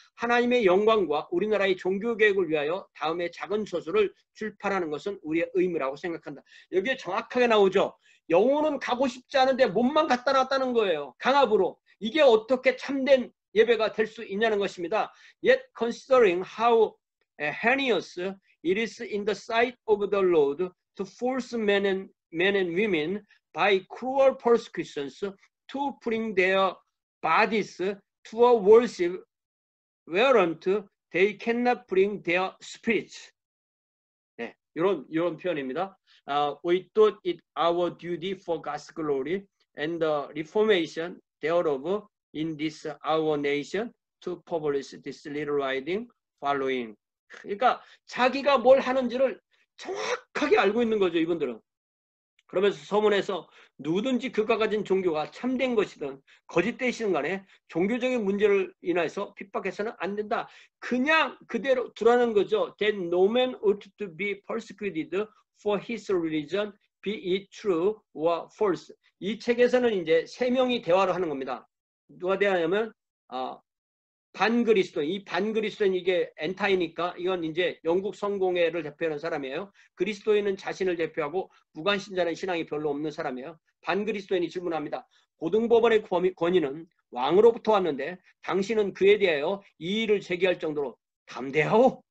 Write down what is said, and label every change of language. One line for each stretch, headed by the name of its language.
Korean: 하나님의 영광과 우리나라의 종교개혁을 위하여 다음에 작은 저술을 출판하는 것은 우리의 의무라고 생각한다. 여기에 정확하게 나오죠. 영혼은 가고 싶지 않은데 몸만 갖다 놨다는 거예요. 강압으로. 이게 어떻게 참된 예배가 될 수 있냐는 것입니다.
English: Yet considering how heinous it is in the sight of the Lord to force men and women by cruel persecutions to bring their bodies to a worship whereunto they cannot bring their spirits.
Korean: 네, 이런 표현입니다.
English: We thought it our duty for God's glory and the reformation thereof in this our nation to publish this little writing following.
Korean: 그러니까 자기가 뭘 하는지를 정확하게 알고 있는 거죠, 이분들은. 그러면서 서문에서 누구든지 그가 가진 종교가 참된 것이든 거짓되시든 간에 종교적인 문제를 인해서 핍박해서는 안 된다. 그냥 그대로 두라는 거죠.
English: That no man ought to be persecuted for his religion, be it true or false.
Korean: 이 책에서는 이제 세 명이 대화를 하는 겁니다. 누가 대화하냐면 반그리스도인, 이 반그리스도인, 이게 엔타이니까 이건 이제 영국 성공회를 대표하는 사람이에요. 그리스도인은 자신을 대표하고 무관신자는 신앙이 별로 없는 사람이에요. 반그리스도인이 질문합니다. 고등법원의 권위는 왕으로부터 왔는데 당신은 그에 대하여 이의를 제기할 정도로 담대하오?